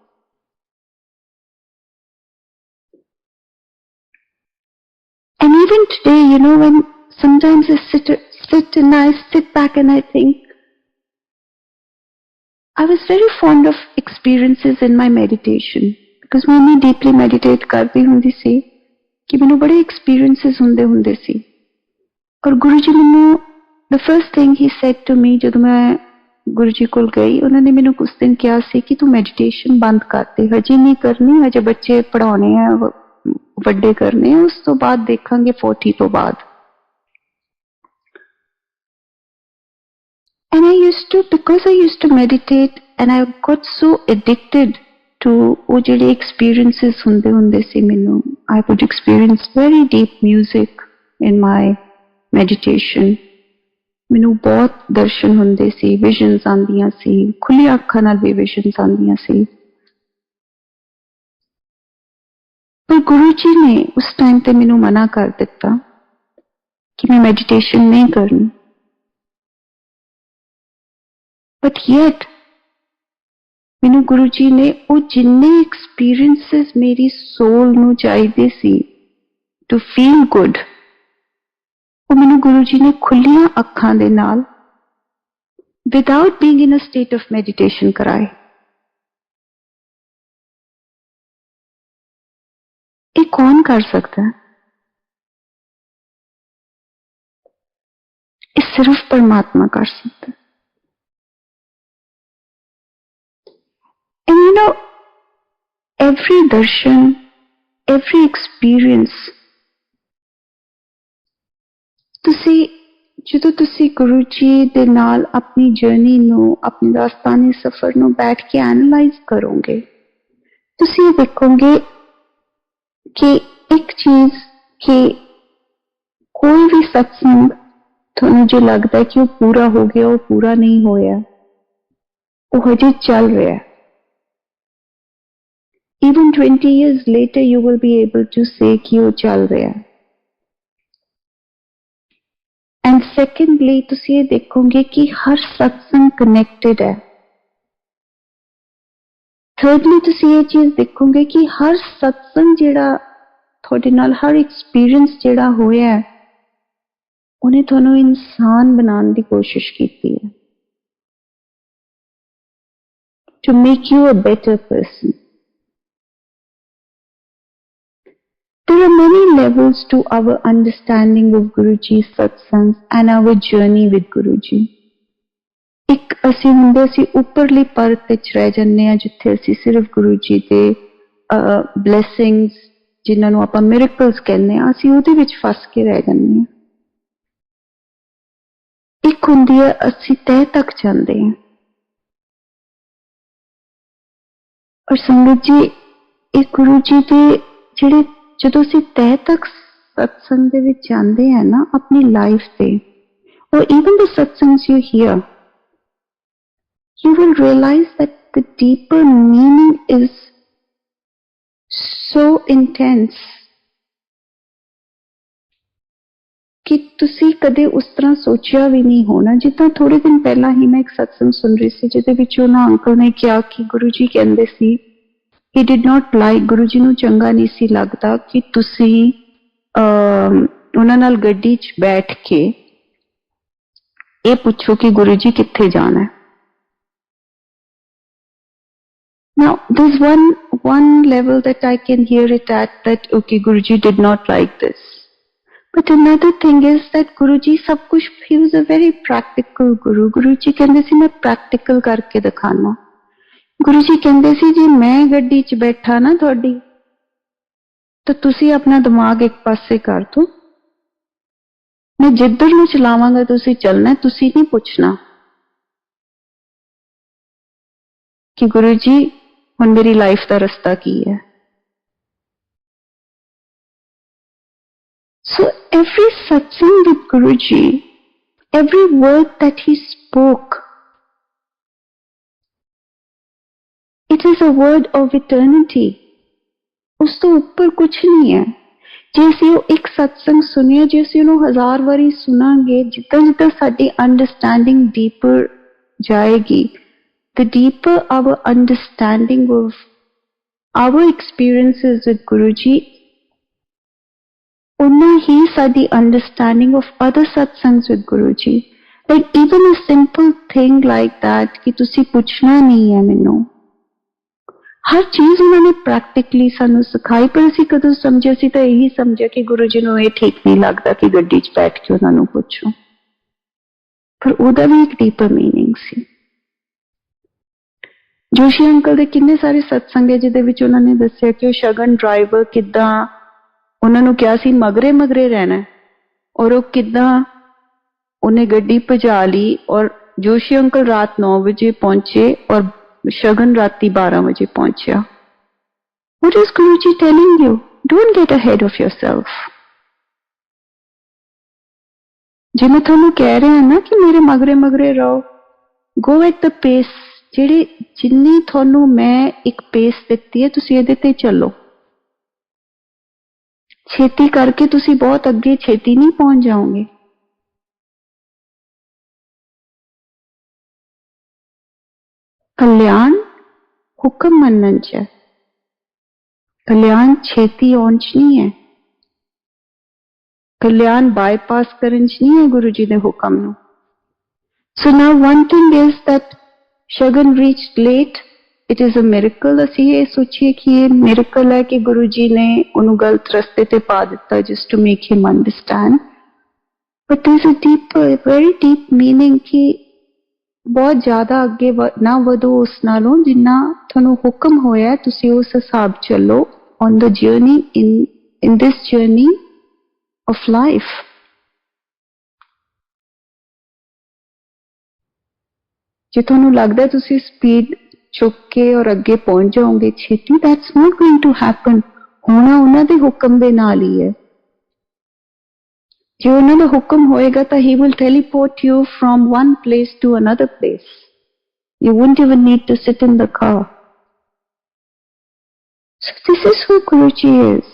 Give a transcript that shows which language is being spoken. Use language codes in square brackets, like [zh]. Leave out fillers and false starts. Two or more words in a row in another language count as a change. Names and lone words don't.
[en] And even today, you know, when sometimes I sit and I sit back and I think, I was very fond of experiences in my meditation because [pa] ਮੈਂ ਇਤਨੀ [en] deeply meditate [pa] ਕਰਦੀ ਹੁੰਦੀ ਸੀ ਕਿ ਮੈਨੂੰ ਬੜੇ [en] experiences [pa] ਹੁੰਦੇ ਸੀ। ਔਰ ਗੁਰੂ ਜੀ ਮੈਨੂੰ [en] the first thing he said to me [pa] ਜਦ ਮੈਂ ਗੁਰੂ ਜੀ ਕੋਲ ਗਈ, ਉਨ੍ਹਾਂ ਨੇ ਮੈਨੂੰ ਕੁਝ ਦਿਨ ਕਿਹਾ ਸੀ ਕਿ ਤੂੰ meditation ਬੰਦ ਕਰ ਦੇ, ਹਜੇ ਨਹੀਂ ਕਰਨੀ, ਹਜੇ ਬੱਚੇ ਪੜ੍ਹਾਉਣੇ ਹਨ, ਵੱਡੇ ਕਰਨੇ ਹਨ, ਉਸ ਤੋਂ ਬਾਅਦ ਦੇਖਾਂਗੇ 40 ਤੋਂ ਬਾਅਦ। [en] And I used to, because I used to meditate and I got so addicted to [pa] ਉਹ ਜਿਹੜੇ [en] experiences [pa] ਹੁੰਦੇ ਸੀ ਮੈਨੂੰ, [en] I would experience very deep music in my meditation। [pa] ਮੈਨੂੰ ਬਹੁਤ ਦਰਸ਼ਨ ਹੁੰਦੇ ਸੀ, ਵਿਜ਼ਨਜ਼ ਆਉਂਦੀਆਂ ਸੀ, ਖੁੱਲ੍ਹੀ ਅੱਖਾਂ ਨਾਲ ਵੀ ਵਿਜ਼ਨਜ਼ ਆਉਂਦੀਆਂ ਸੀ। ਪਰ ਗੁਰੂ ਜੀ ਨੇ ਉਸ ਟਾਈਮ ਤੇ ਮੈਨੂੰ ਮਨ੍ਹਾ ਕਰ ਦਿੱਤਾ ਕਿ ਮੈਂ ਮੈਡੀਟੇਸ਼ਨ ਨਹੀਂ ਕਰਨੀ। [en] But yet [pa] ਮੈਨੂੰ ਗੁਰੂ ਜੀ ਨੇ ਉਹ ਜਿੰਨੇ ਐਕਸਪੀਰੀਅੰਸਿਜ਼ ਮੇਰੀ ਸੋਲ ਨੂੰ ਚਾਹੀਦੇ ਸੀ [en] to feel good, [pa] ਉਹ ਮੈਨੂੰ ਗੁਰੂ ਜੀ ਨੇ ਖੁੱਲ੍ਹੀਆਂ ਅੱਖਾਂ ਦੇ ਨਾਲ [en] without being in a state of meditation [pa] कराए। [hi] ये कौन कर सकता है? सिर्फ परमात्मा कर सकता है। [en] And you know, every darshan, every experience, [pa] ਜਦੋਂ ਤੁਸੀਂ ਗੁਰੂ ਜੀ ਦੇ ਨਾਲ ਆਪਣੀ ਜਰਨੀ ਨੂੰ, ਆਪਣੀ ਰਾਸਤਾਨੀ ਸਫ਼ਰ ਨੂੰ ਬੈਠ ਕੇ ਐਨਾਲਾਈਜ਼ ਕਰੋਗੇ, ਤੁਸੀਂ ਇਹ ਦੇਖੋਗੇ ਕਿ ਇੱਕ ਚੀਜ਼ ਕਿ ਕੋਈ ਵੀ ਸਤਸੰਗ ਤੁਹਾਨੂੰ ਜੇ ਲੱਗਦਾ ਹੈ ਕਿ ਉਹ ਪੂਰਾ ਹੋ ਗਿਆ, ਉਹ ਪੂਰਾ ਨਹੀਂ ਹੋਇਆ, ਉਹ ਹਜੇ ਚੱਲ ਰਿਹਾ। [en] Even 20 years later, you will be able to say [hi] कि वो चल रहा है। [en] And secondly, [pa] ਤੁਸੀਂ ਇਹ ਦੇਖੋਗੇ ਕਿ ਹਰ ਸਤਸੰਗ connected ਹੈ। Thirdly, ਤੁਸੀਂ ਇਹ ਚੀਜ਼ ਦੇਖੋਗੇ ਕਿ ਹਰ ਸਤਸੰਗ ਜਿਹੜਾ ਥੋਡੇ ਨਾਲ, ਹਰ experience ਜਿਹੜਾ ਹੋਇਆ ਹੈ, ਉਨ੍ਹਾਂ ਨੇ ਥੋਨੂੰ ਇਨਸਾਨ ਬਣਾਉਣ ਦੀ ਕੋਸ਼ਿਸ਼ ਕੀਤੀ ਹੈ, [en] to make you a better person। There are many levels to our understanding of Guruji Satsang and our journey with Guruji. [pa] एक ਅਸੀਂ ਹੁੰਦੇ ਅਸੀਂ ਉੱਪਰਲੀ ਪਰਤ ਵਿੱਚ ਰਹਿ ਜਾਂਦੇ ਹਾਂ, ਜਿੱਥੇ ਅਸੀਂ ਸਿਰਫ ਗੁਰੂ ਜੀ ਦੇ ਬਲੇਸਿੰਗਸ, ਜਿਨ੍ਹਾਂ ਨੂੰ ਆਪਾਂ ਮਿਰੇਕਲਸ ਕਹਿੰਦੇ ਹਾਂ, ਅਸੀਂ ਉਹਦੇ ਵਿੱਚ ਫਸ ਕੇ ਰਹਿ ਜਾਂਦੇ ਹਾਂ। ਇੱਕ ਹੁੰਦੀ ਹੈ ਅਸੀਂ ਤਹਿ ਤੱਕ ਜਾਂਦੇ ਹਾਂ। ਔਰ ਸੰਗਤ ਜੀ, ਇਹ ਗੁਰੂ ਜੀ ਦੇ ਜਿਹੜੇ ਜਦੋਂ ਅਸੀਂ ਤਹਿ ਤੱਕ ਸਤਸੰਗ ਦੇ ਵਿੱਚ ਜਾਂਦੇ ਹਾਂ ਨਾ ਆਪਣੀ ਲਾਈਫ ਤੇ, [en] or even the satsangs you hear, you will realize that the deeper meaning is so intense [pa] ਕਿ ਤੁਸੀਂ ਕਦੇ ਉਸ ਤਰ੍ਹਾਂ ਸੋਚਿਆ ਵੀ ਨਹੀਂ ਹੋਣਾ। ਜਿੱਦਾਂ ਥੋੜੇ ਦਿਨ ਪਹਿਲਾਂ ਹੀ ਮੈਂ ਇੱਕ ਸਤਸੰਗ ਸੁਣ ਰਹੀ ਸੀ, ਜਿਹਦੇ ਵਿੱਚ ਉਹਨਾਂ ਅੰਕਲ ਨੇ ਕਿਹਾ ਕਿ ਗੁਰੂ ਜੀ ਕਹਿੰਦੇ ਸੀ [en] he did not like, [pa] ਗੁਰੂ ਜੀ ਨੂੰ ਚੰਗਾ ਨਹੀਂ ਸੀ ਲੱਗਦਾ ਕਿ ਤੁਸੀਂ ਉਹਨਾਂ ਨਾਲ ਗੱਡੀ 'ਚ ਬੈਠ ਕੇ ਇਹ ਪੁੱਛੋ ਕਿ ਗੁਰੂ ਜੀ ਕਿੱਥੇ ਜਾਣਾ। [en] Now, there's one level that I can hear it at, that okay, Guruji did not like this. But another thing is that Guruji [hi] सब कुछ, [en] he was a very practical Guru. [pa] Guruji ਕਹਿੰਦੇ ਸੀ ਮੈਂ practical ਕਰਕੇ ਦਿਖਾਣਾ। Guruji ਕਹਿੰਦੇ ਸੀ ਜੇ ਮੈਂ ਗੱਡੀ 'ਚ ਬੈਠਾ ਨਾ ਤੁਹਾਡੀ, ਤਾਂ ਤੁਸੀਂ ਆਪਣਾ ਦਿਮਾਗ ਇੱਕ ਪਾਸੇ ਕਰ ਦੋ, ਮੈਂ ਜਿੱਧਰ ਨੂੰ ਚਲਾਵਾਂਗਾ ਤੁਸੀਂ ਚੱਲਣਾ, ਤੁਸੀਂ ਨਹੀਂ ਪੁੱਛਣਾ ਕਿ ਗੁਰੂ ਜੀ ਹੁਣ ਮੇਰੀ ਲਾਈਫ ਦਾ ਰਸਤਾ ਕੀ ਹੈ। [en] So every satsang with Guruji, every word that he spoke, it is a word of eternity. [pa] ਉਸ ਤੋਂ ਉੱਪਰ ਕੁਛ ਨਹੀਂ ਹੈ। ਜੇ ਅਸੀਂ ਉਹ ਇੱਕ ਸਤਸੰਗ ਸੁਣੀਏ, ਜੇ ਅਸੀਂ ਉਹਨੂੰ 1000 ਵਾਰੀ ਸੁਣਾਂਗੇ, ਜਿੱਦਾਂ ਜਿੱਦਾਂ ਸਾਡੀ [en] understanding deeper [pa] ਜਾਏਗੀ, [en] the deeper our understanding of our experiences with Guruji, [pa] ਉਨ੍ਹਾਂ ਹੀ ਸਾਡੀ [en] understanding of other satsangs with Guruji. Like even a simple thing like that [pa] ਕਿ ਤੁਸੀਂ ਪੁੱਛਣਾ ਨਹੀਂ ਹੈ ਮੈਨੂੰ, ਹਰ ਚੀਜ਼ ਉਨ੍ਹਾਂ ਨੇ ਪ੍ਰੈਕਟੀਕਲੀ ਸਾਨੂੰ ਸਿਖਾਈ। ਪਰ ਅਸੀਂ ਕਦੋਂ ਸਮਝੇ, ਅਸੀਂ ਤਾਂ ਇਹੀ ਸਮਝੇ ਕਿ ਗੁਰੂ ਜੀ ਨੂੰ ਇਹ ਠੀਕ ਨਹੀਂ ਲੱਗਦਾ ਕਿ ਗੱਡੀ 'ਚ ਬੈਠ ਕੇ ਉਨ੍ਹਾਂ ਨੂੰ ਪੁੱਛੋ, ਪਰ ਉਹਦਾ ਵੀ ਇੱਕ [en] deeper meaning [pa] सी। ਜੋਸ਼ੀ ਅੰਕਲ ਦੇ ਕਿੰਨੇ ਸਾਰੇ ਸਤਸੰਗ ਹਨ ਜਿਹਦੇ ਵਿੱਚ ਉਨ੍ਹਾਂ ਨੇ ਦੱਸਿਆ ਕਿ ਉਹ ਸ਼ਗਨ ਡਰਾਈਵਰ ਕਿੱਦਾਂ ਉਨ੍ਹਾਂ ਨੇ ਕਿਹਾ ਸੀ ਮਗਰੇ ਮਗਰੇ ਰਹਿਣਾ ਹੈ, ਔਰ ਉਹ ਕਿੱਦਾਂ ਉਨ੍ਹੇ ਗੱਡੀ ਭਜਾ ਲਈ, ਔਰ ਜੋਸ਼ੀ ਅੰਕਲ ਰਾਤ 9 ਵਜੇ ਪਹੁੰਚੇ ਔਰ ਸ਼ਗਨ ਰਾਤੀ 12 ਵਜੇ ਪਹੁੰਚਾ। [en] What is Guruji telling you? Don't get ahead of yourself. [pa] ਜੇ ਮੈਂ ਥੋਨੂੰ ਕਹਿ ਰਿਹਾ ਨਾ ਕਿ ਮੇਰੇ ਮਗਰੇ ਮਗਰੇ ਰਹੋ, [en] go at the pace, [pa] ਜਿਹੜੀ ਜਿੰਨੀ ਥੋਨੂੰ ਮੈਂ ਇੱਕ ਪੇਸ ਦਿੱਤੀ ਹੈ ਤੁਸੀਂ ਇਹਦੇ ਤੇ ਚੱਲੋ। ਛੇਤੀ ਕਰਕੇ ਤੁਸੀਂ ਬਹੁਤ ਅੱਗੇ ਛੇਤੀ ਨਹੀਂ ਪਹੁੰਚ ਜਾਓਗੇ। ਕਲਿਆਣ ਹੁਕਮ ਮੰਨਣ 'ਚ ਹੈ, ਕਲਿਆਣ ਛੇਤੀ ਆਉਣ 'ਚ ਨਹੀਂ ਹੈ, ਕਲਿਆਣ ਬਾਈਪਾਸ ਕਰਨ 'ਚ ਨਹੀਂ ਹੈ ਗੁਰੂ ਜੀ ਦੇ ਹੁਕਮ ਨੂੰ। [en] So now one thing is that Shagan reached late, it is a miracle. [pa] ਅਸੀਂ ਇਹ ਸੋਚੀਏ ਕਿ ਇਹ ਮਿਰੇਕਲ ਹੈ ਕਿ ਗੁਰੂ ਜੀ ਨੇ ਉਨ੍ਹਾਂ ਨੂੰ ਗਲਤ ਰਸਤੇ ਤੇ ਪਾ ਦਿੱਤਾ [en] just to make him understand. But there's a deep, very deep meaning [pa] ਕਿ ਬਹੁਤ ਜ਼ਿਆਦਾ ਅੱਗੇ ना ਵਧੋ ਉਸ ਨਾਲੋਂ ਜਿੰਨਾ ਤੁਹਾਨੂੰ ਹੁਕਮ ਹੋਇਆ ਤੁਸੀਂ ਉਸ ਹਿਸਾਬ ਚੱਲੋ [en] on the journey in this journey of life. [pa] ਜੇ ਤੁਹਾਨੂੰ ਲੱਗਦਾ ਤੁਸੀਂ ਸਪੀਡ ਚੁੱਕ ਕੇ ਔਰ ਅੱਗੇ ਪਹੁੰਚ ਜਾਓਗੇ ਛੇਤੀ, [en] that's not going to happen. [pa] ਹੋਣਾ ਉਹਨਾਂ ਦੇ ਹੁਕਮ ਦੇ ਨਾਲ ਹੀ ਹੈ। ਜੇ ਉਹਨਾਂ ਦਾ ਹੁਕਮ ਹੋਏਗਾ ਤਾਂ [en] he will teleport you from one place to another place. You won't even need to sit in the car. So this is who Guruji is.